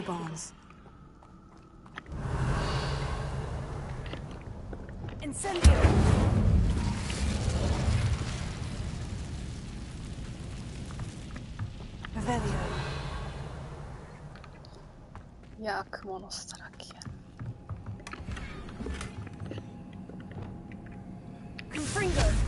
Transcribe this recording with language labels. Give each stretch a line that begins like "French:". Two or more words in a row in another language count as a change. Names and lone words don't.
Japanese: Barnes. Incendio! Revelio. いやー、蜘蛛の巣だらけ。 Confringo!